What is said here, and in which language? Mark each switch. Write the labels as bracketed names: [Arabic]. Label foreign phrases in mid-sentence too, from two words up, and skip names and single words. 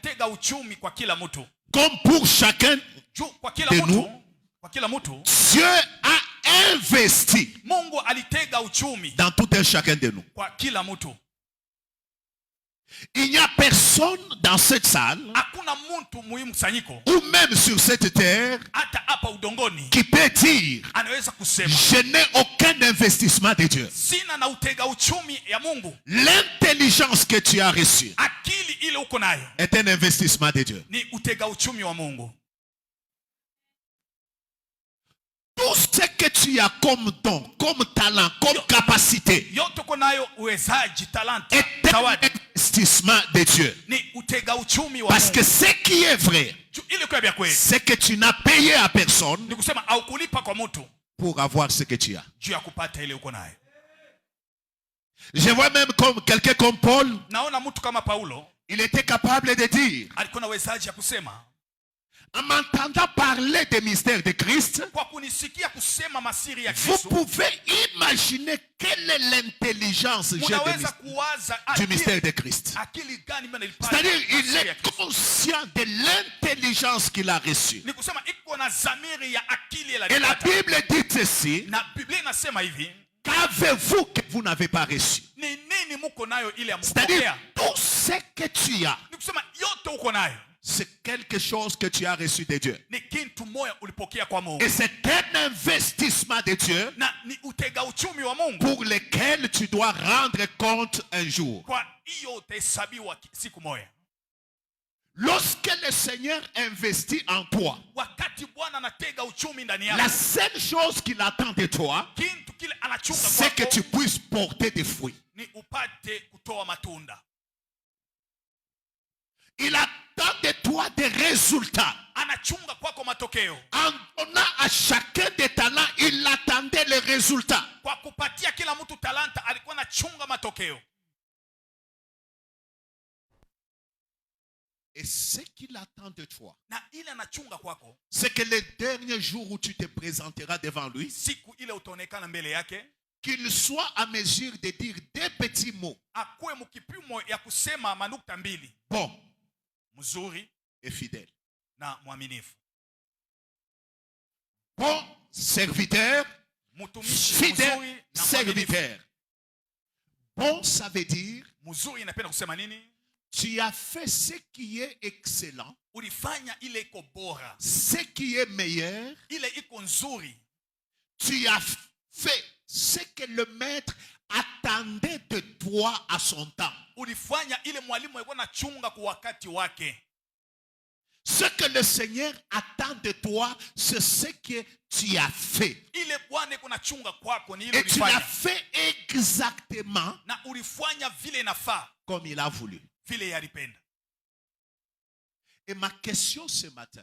[French] Comme pour chacun de nous, Dieu a investi dans tout un chacun de nous. Il n'y a personne dans cette salle [Swahili] hakuna mtu muhimu mkusanyiko [French] ou même sur cette terre [Swahili] hata hapa udongoni [French] qui peut dire [Swahili] anaweza kusema [French] je n'ai aucun investissement de Dieu. [Swahili] sina na utega uchumi ya Mungu. [French] L'intelligence que tu as reçue [Swahili] Akili ile uko nayo [French] est un investissement de Dieu. [Swahili] ni utega uchumi wa Mungu. [French] Tout ce que tu as comme don, comme talent, comme capacité [Swahili] Yote uko nayo uwezaji, talanta, [French] est un [Swahili] zawadi [French] investissement de Dieu. [Swahili] ni utega uchumi wa [French] Parce que [Swahili] Mungu. [French] ce qui est vrai, [Swahili] Ile kwa vya kweli [French] c'est que tu n'as payé à personne [Swahili] ni kusema au kulipa kwa mtu [French] pour avoir ce que tu as. [Swahili] juu ya kupata ile uko nayo. [French] Je vois même comme quelqu'un comme Paul, [Swahili] Naona mtu kama Paulo [French] il était capable de dire, [Swahili] alikuwa na uwezaji ya kusema [French] en m'entendant parler des mystères de Christ, [Swahili] kwa kunisikia kusema masiri ya [French] vous [Swahili] Kristo. [French] pouvez imaginer quelle est l'intelligence [Swahili] Unaweza kuwaza [French] du mystère de Christ. [Swahili] akili gani mimi nilipata. [French] C'est-à-dire, il [Swahili] masiri ya [French] est [Swahili] Kristo. [French] conscient de l'intelligence qu'il a reçue. [Swahili] Ni kusema iko na zamiri ya akili ile [French] Et la [Swahili] alipata. [French] Bible dit ceci, [Swahili] Na Biblia inasema hivi, [French] qu'avez-vous que vous n'avez pas reçu? [Swahili] ni nini muko nayo ile [French] C'est-à-dire, [Swahili] amkupokea? [French] tout ce que tu as, [Swahili] Ni kusema yote uko nayo [French] c'est quelque chose que tu as reçu de Dieu. [Swahili] ni kitu moja ulipokea kwa Mungu. [French] Et c'est un investissement de Dieu [Swahili] Na ni utega uchumi wa Mungu [French] pour lequel tu dois rendre compte un jour. [Swahili] kwa hiyo utahesabiwa siku moja. [French] Lorsque le Seigneur investit en toi, [Swahili] Wakati Bwana anatega uchumi ndani [French] la [Swahili] yako, [French] seule chose qu'il attend de toi, [Swahili] kitu kile anachunga [French] c'est que [Swahili] kwako [French] tu puisses porter des fruits. [Swahili] ni upate kutoa matunda. [French] Il attend de toi des résultats. [Swahili] Anachunga kwako matokeo. [French] En donnant à chacun des talents, il attendait les résultats. [Swahili] Kwa kupatia kila mtu talanta alikuwa anachunga matokeo. [French] Et ce qu'il attend de toi, [Swahili] Na ile anachunga kwako, [French] c'est que le dernier jour où tu te présenteras devant lui, [Swahili] siku ile utaonekana mbele yake, [French] qu'il soit à mesure de dire des petits mots. [Swahili] akuwe mkipimo ya kusema manukta mbili: [French] Bon [Swahili] mzuri [French] et fidèle. [Swahili] na mwaminifu. [French] Bon serviteur, [Swahili] Mtumishi [French] fidèle [Swahili] mzuri na mwaminifu. [French] serviteur. Bon, ça veut dire, [Swahili] Mzuri inapenda kusema nini? [French] tu as fait ce qui est excellent, [Swahili] Ulifanya ile iko bora, [French] ce qui est meilleur. [Swahili] ile iko nzuri. [French] Tu as fait ce que le maître attendait de toi à son temps. [Swahili] Ulifanya ile mwalimu alikuwa anachunga kwa wakati wake. [French] Ce que le Seigneur attend de toi, c'est ce que tu as fait. [Swahili] Ile Bwana iko nachunga kwako ni ile [French] Et tu l'as [Swahili] ulifanya. [French] fait exactement [Swahili] Na ulifanya vile inafaa, [French] comme il a voulu. [Swahili] vile yalipenda. [French] Et ma question ce matin,